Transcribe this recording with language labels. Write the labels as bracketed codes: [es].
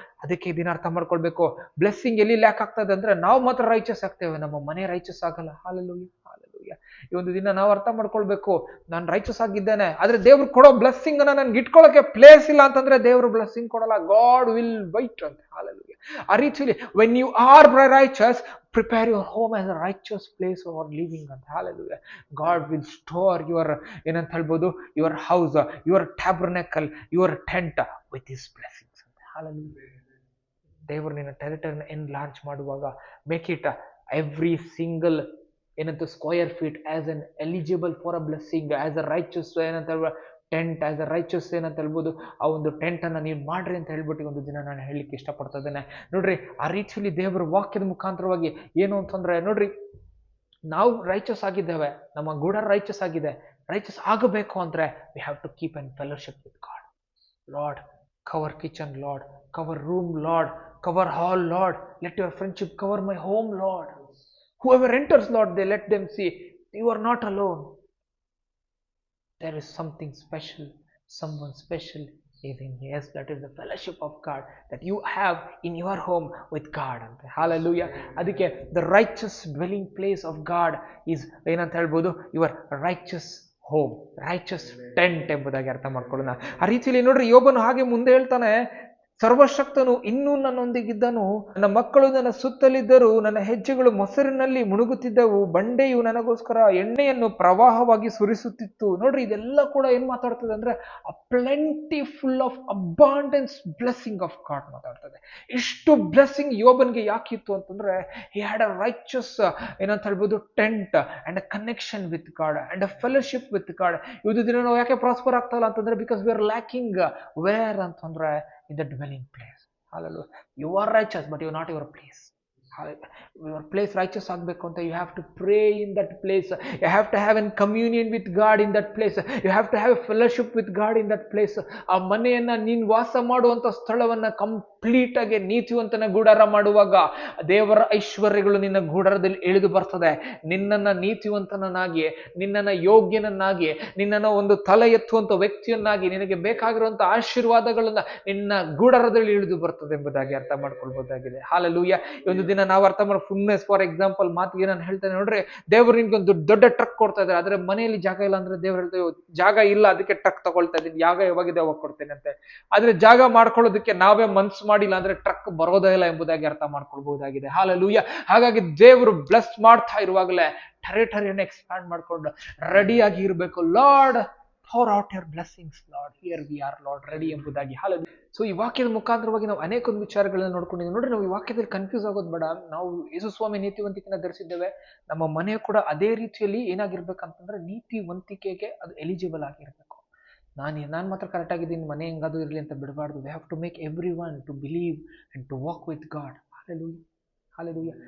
[kn] ಅದಕ್ಕೆ ಇದನ್ನ ಅರ್ಥ ಮಾಡ್ಕೊಳ್ಬೇಕು. ಬ್ಲೆಸ್ಸಿಂಗ್ ಎಲ್ಲಿ ಲ್ಯಾಕ್ ಆಗ್ತದೆ ಅಂದ್ರೆ, ನಾವು ಮಾತ್ರ ರೈಚಸ್ ಆಗ್ತೇವೆ, ನಮ್ಮ ಮನೆ ರೈಚಸ್ ಆಗಲ್ಲ. ಹಾಲೆಲೂಯಾ. ಹಾಲೆಲೂಯಾ. ಈ ಒಂದು ದಿನ ನಾವು ಅರ್ಥ ಮಾಡ್ಕೊಳ್ಬೇಕು, ನಾನು ರೈಚಸ್ ಆಗಿದ್ದೇನೆ, ಆದ್ರೆ ದೇವ್ರು ಕೊಡೋ ಬ್ಲೆಸ್ಸಿಂಗ್ ಅನ್ನ ನನ್ಗೆ ಇಟ್ಕೊಳ್ಳೋಕೆ ಪ್ಲೇಸ್ ಇಲ್ಲ ಅಂತಂದ್ರೆ ದೇವ್ರು ಬ್ಲೆಸ್ಸಿಂಗ್ ಕೊಡಲ್ಲ. [en] God will wait ಅಂತ. Hallelujah. [kn] ಆ ರೀತಿಯಲ್ಲಿ [en] When you are riches, prepare your home as a righteous place for living ಅಂತ. Hallelujah. God will store your [kn] ಏನಂತ ಹೇಳ್ಬೋದು, [en] your house, your tabernacle, your tent with his blessings ಅಂತ. Hallelujah. [kn] ದೇವರು ನಿನ್ನ ಟೆರಿಟರಿನ enlarge ಮಾಡುವಾಗ, [en] make it every single ಏನಂತ square feet as an eligible for a blessing, [kn] as a righteous ಏನಂತ tent, as a righteous ಏನಂತ ಹೇಳ್ಬೋದು, ಆ ಒಂದು ಟೆಂಟ್ ಅನ್ನ ನೀವು ಮಾಡ್ರಿ ಅಂತ ಹೇಳ್ಬಿಟ್ಟು ಒಂದು ದಿನ ನಾನು ಹೇಳಲಿಕ್ಕೆ ಇಷ್ಟಪಡ್ತಾ ಇದ್ದೇನೆ. ನೋಡ್ರಿ, ಆ ರೀತಿಯಲ್ಲಿ ದೇವರ ವಾಕ್ಯದ ಮುಖಾಂತರವಾಗಿ ಏನು ಅಂತಂದ್ರೆ, ನೋಡ್ರಿ, ನಾವು ರೈಚಸ್ ಆಗಿದ್ದೇವೆ, ನಮ್ಮ ಗುಡಾರ ರೈಚಸ್ ಆಗಿದೆ. ರೈಚಸ್ ಆಗಬೇಕು ಅಂದ್ರೆ [en] We have to keep and fellowship with God. Lord, cover kitchen Lord, cover room Lord, cover hall Lord, let your friendship cover my home Lord. Whoever enters, Lord, they let them see you are not alone. There is something special, someone special is in here. Yes, that is the fellowship of God that you have in your home with God. Hallelujah. ಅದಕ್ಕೆ the righteous dwelling place of God is [kn] ಏನಂತ ಹೇಳ್ಬೋದು, [en] your righteous home, righteous tent [kn] ಎಂಬುದಾಗಿ ಅರ್ಥ ಮಾಡ್ಕೊಳ್ಳೋಣ. ಆ ರೀತಿಯಲ್ಲಿ ನೋಡ್ರಿ, ಯೋಬನು ಹಾಗೆ ಮುಂದೆ ಹೇಳ್ತಾನೆ, ಸರ್ವಶಕ್ತನು ಇನ್ನೂ ನನ್ನೊಂದಿಗಿದ್ದನು, ನನ್ನ ಮಕ್ಕಳು ನನ್ನ ಸುತ್ತಲಿದ್ದರು, ನನ್ನ ಹೆಜ್ಜೆಗಳು ಮೊಸರಿನಲ್ಲಿ ಮುಳುಗುತ್ತಿದ್ದವು, ಬಂಡೆಯು ನನಗೋಸ್ಕರ ಎಣ್ಣೆಯನ್ನು ಪ್ರವಾಹವಾಗಿ ಸುರಿಸುತ್ತಿತ್ತು. ನೋಡ್ರಿ, ಇದೆಲ್ಲ ಕೂಡ ಏನ್ ಮಾತಾಡ್ತದೆ ಅಂದ್ರೆ, [en] A plenty full of abundance blessing of God ಮಾತಾಡ್ತದೆ. [kn] ಇಷ್ಟು ಬ್ಲೆಸ್ಸಿಂಗ್ ಯೋಬನ್ಗೆ ಯಾಕಿತ್ತು ಅಂತಂದ್ರೆ, [en] He had a righteous ಏನಂತ ಹೇಳ್ಬೋದು, tent and a connection with God and a fellowship with God. [kn] ಇವತ್ತು ದಿನ ನಾವು ಯಾಕೆ ಪ್ರಾಸ್ಪರ್ ಆಗ್ತಲ್ಲ ಅಂತಂದ್ರೆ, [en] Because we are lacking where ಅಂತಂದ್ರೆ in the dwelling place. Hallelujah. You are righteous, but you are not your place. Your place righteous [kn] ಆಗಬೇಕು ಅಂತ, [en] you have to pray in that place. You have to have a communion with God in that place. You have to have a fellowship with God in that place. [kn] ಆ ಮನೆಯನ್ನ ನೀನ್ ವಾಸ ಮಾಡುವಂತ ಸ್ಥಳವನ್ನ complete ಆಗಿ ನೀತಿವಂತನ ಗೂಡಾರ ಮಾಡುವಾಗ ದೇವರ ಐಶ್ವರ್ಯಗಳು ನಿನ್ನ ಗೂಡಾರದಲ್ಲಿ ಇಳಿದು ಬರ್ತದೆ. ನಿನ್ನನ್ನ ನೀತಿವಂತನನ್ನಾಗಿ, ನಿನ್ನನ್ನ ಯೋಗ್ಯನನ್ನಾಗಿ, ನಿನ್ನನ್ನ ಒಂದು ತಲೆ ಎತ್ತುವಂತ ವ್ಯಕ್ತಿಯನ್ನಾಗಿ, ನಿನಗೆ ಬೇಕಾಗಿರುವಂತ ಆಶೀರ್ವಾದಗಳನ್ನ ನಿನ್ನ ಗೂಡಾರದಲ್ಲಿ ಇಳಿದು ಬರ್ತದೆ ಎಂಬುದಾಗಿ ಅರ್ಥ ಮಾಡ್ಕೊಳ್ಬಹುದಾಗಿದೆ. ಹಾಲೆಲೂಯಾ. ಒಂದು ದಿನ ನಾವು ಅರ್ಥ ಮಾಡಿ, ಫುಲ್ನೆಸ್ ಫಾರ್ ಎಕ್ಸಾಂಪಲ್ ಮಾತಿಗೆ ನಾನು ಹೇಳ್ತೇನೆ, ನೋಡ್ರಿ, ದೇವರು ನಿನ್ಗೆ ಒಂದು ದೊಡ್ಡ ಟ್ರಕ್ ಕೊಡ್ತಾ ಇದ್ದಾರೆ, ಆದ್ರೆ ಮನೆಯಲ್ಲಿ ಜಾಗ ಇಲ್ಲ ಅಂದ್ರೆ ದೇವ್ರು ಹೇಳ್ತೇವೆ, ಜಾಗ ಇಲ್ಲ ಅದಕ್ಕೆ ಟ್ರಕ್ ತಗೊಳ್ತಾ ಇದ್ದೀನಿ, ಜಾಗ ಯಾವಾಗಿದೆ ಅವಾಗ ಕೊಡ್ತೇನೆ ಅಂತೆ. ಆದ್ರೆ ಜಾಗ ಮಾಡ್ಕೊಳ್ಳೋದಕ್ಕೆ ನಾವೇ ಮನ್ಸು ಮಾಡಿಲ್ಲ ಅಂದ್ರೆ ಟ್ರಕ್ ಬರೋದೇ ಇಲ್ಲ ಎಂಬುದಾಗಿ ಅರ್ಥ ಮಾಡ್ಕೊಳ್ಬಹುದಾಗಿದೆ. ಹಾಲೆಲೂಯಾ. ಹಾಗಾಗಿ ದೇವರು ಬ್ಲೆಸ್ ಮಾಡ್ತಾ ಇರುವಾಗಲೇ ಟೆರಿಟರಿಯನ್ನು ಎಕ್ಸ್ಪ್ಯಾಂಡ್ ಮಾಡ್ಕೊಂಡು ರೆಡಿಯಾಗಿ ಇರಬೇಕು. [en] Lord, pour out your blessings, Lord. Here we are, Lord, ready ಎಂಬುದಾಗಿ. Hallelujah. [kn] ಸೊ ಈ ವಾಕ್ಯದ ಮುಖಾಂತರವಾಗಿ ನಾವು ಅನೇಕ ಒಂದು ವಿಚಾರಗಳನ್ನ ನೋಡ್ಕೊಂಡಿದ್ದೀವಿ. ನೋಡ್ರಿ, ನಾವು ಈ ವಾಕ್ಯದಲ್ಲಿ ಕನ್ಫ್ಯೂಸ್ ಆಗೋದು ಬೇಡ. ನಾವು ಯೇಸು ಸ್ವಾಮಿ ನೀತಿವಂತಿಕೆನ ಧರಿಸಿದ್ದೇವೆ, ನಮ್ಮ ಮನೆ ಕೂಡ ಅದೇ ರೀತಿಯಲ್ಲಿ ಏನಾಗಿರ್ಬೇಕಂತಂದ್ರೆ ನೀತಿವಂತಿಕೆಗೆ ಅದು ಎಲಿಜಿಬಲ್ ಆಗಿರ್ಬೇಕು. ನಾನು ಮಾತ್ರ ಕರೆಕ್ಟ್ ಆಗಿದ್ದೀನಿ, ಮನೆ ಹೆಂಗಾದ್ರು ಇರಲಿ ಅಂತ ಬಿಡಬಾರ್ದು. [en] We have to make everyone to believe and to walk with God. [kn] Hallelujah. Hallelujah.